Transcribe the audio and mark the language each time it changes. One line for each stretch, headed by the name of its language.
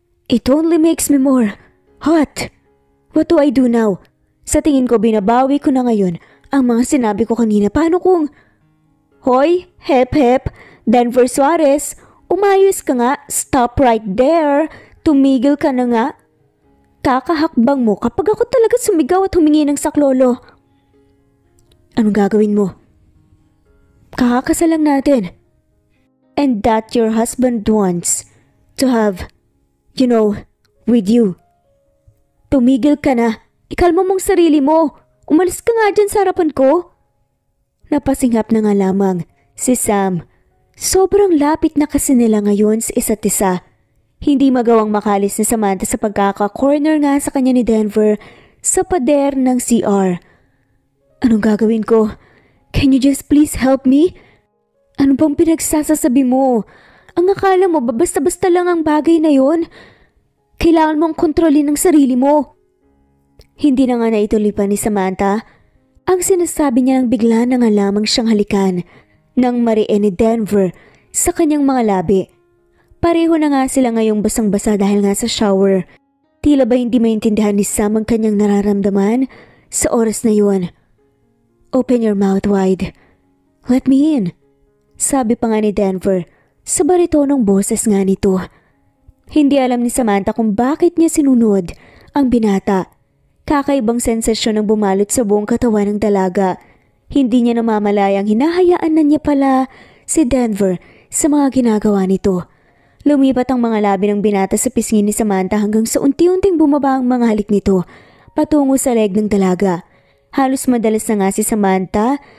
English: It only makes me more hot. What do I do now?
Filipino: Sa tingin ko binabawi ko na ngayon ang mga sinabi ko kanina. Paano kung... Hoy, hep, Denver Suarez, umayos ka nga.
English: Stop right there.
Filipino: Tumigil ka na nga. Kakahakbang mo kapag ako talaga sumigaw at humingi ng saklolo. Anong gagawin mo? Kakakasal lang natin.
English: And that your husband wants to have, with you.
Filipino: Tumigil ka na. Ikalma mong sarili mo. Umalis ka nga dyan sa harapan ko. Napasinghap na nga lamang si Sam. Sobrang lapit na kasi nila ngayon sa isa't isa. Hindi magawang makalis ni Samantha sa pagkaka-corner nga sa kanya ni Denver sa pader ng CR. Anong gagawin ko?
English: Can you just please help me?
Filipino: Ano bang pinagsasasabi mo? Ang akala mo ba basta-basta lang ang bagay na yon? Kailangan mong kontrolin ang sarili mo. Hindi na nga naituloy pa ni Samantha. Ang sinasabi niya nang bigla na nga lamang siyang halikan ng mariin ni Denver sa kanyang mga labi. Pareho na nga sila ngayong basang-basa dahil nga sa shower. Tila ba hindi maintindihan ni Sam ang kanyang nararamdaman sa oras na yun?
English: Open your mouth wide. Let me in.
Filipino: Sabi pa nga ni Denver sa baritonong boses nga nito. Hindi alam ni Samantha kung bakit niya sinunod ang binata. Kakaibang sensasyon ang bumalot sa buong katawan ng dalaga. Hindi niya namamalayang hinahayaan na niya pala si Denver sa mga ginagawa nito. Lumipat ang mga labi ng binata sa pisngi ni Samantha hanggang sa unti-unting bumaba ang mga halik nito patungo sa leeg ng dalaga. Halos madalas na nga si Samantha